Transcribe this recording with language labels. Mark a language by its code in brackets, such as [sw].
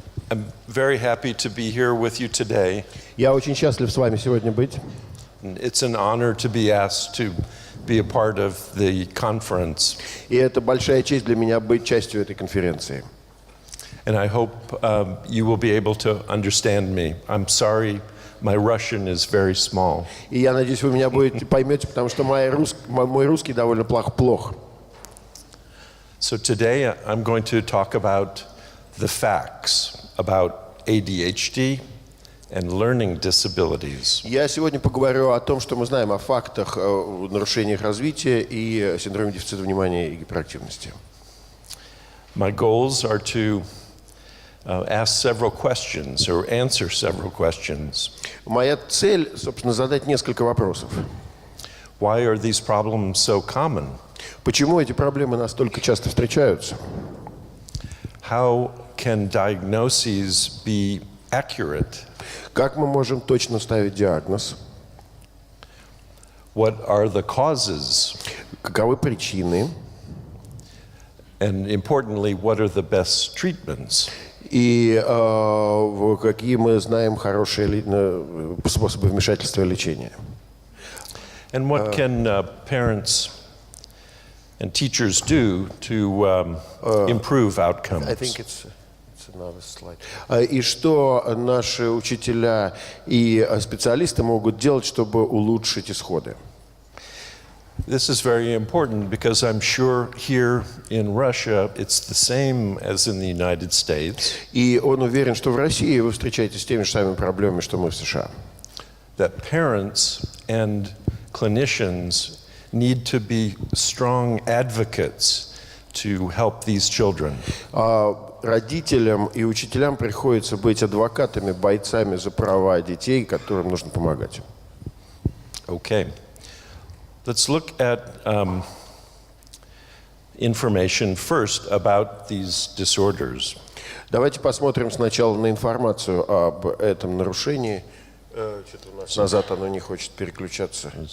[en] I'm very happy to be here with you today. [ru] Я очень счастлив с вами сегодня быть. [en] It's an honor to be asked to be a part of the conference. [ru] И это большая честь для меня быть частью этой конференции. [en] And I hope you will be able to understand me. I'm sorry, my Russian is very small. [ru] И я надеюсь, вы меня поймете, потому что мой русский довольно плох. [en] So today I'm going to talk about the facts about ADHD and learning disabilities. [ru] Я сегодня поговорю о том, что мы знаем о фактах нарушениях развития и синдроме дефицита внимания и гиперактивности. [en] My goals are to ask several questions or answer several questions. [ru] Моя цель, собственно, задать несколько вопросов. [en] Why are these problems so common? [ru] Почему эти проблемы настолько часто встречаются? [en] How can diagnoses be accurate? [ru] Как мы можем точно ставить диагноз? [en] What are the causes? [ru] Каковы причины? [en] And importantly, what are the best treatments? [ru] И какие мы знаем хорошие способы вмешательства и лечения. [en] And what can parents and teachers do to improve outcomes? I think it's another slide. [ru] И что наши учителя и специалисты могут делать, чтобы улучшить исходы? [en] This is very important because I'm sure here in Russia it's the same as in the United States. [ru] И он уверен, что в России вы встречаетесь с теми же самыми проблемами, что мы в США. [en] That parents and clinicians need to be strong advocates to help these children. [ru] Родителям и учителям приходится быть адвокатами, бойцами за права детей, которым нужно помогать. [en] Okay. Let's look at information first about these disorders. [ru] Давайте посмотрим сначала на информацию об этом нарушении. Что-то у нас назад оно не хочет переключаться.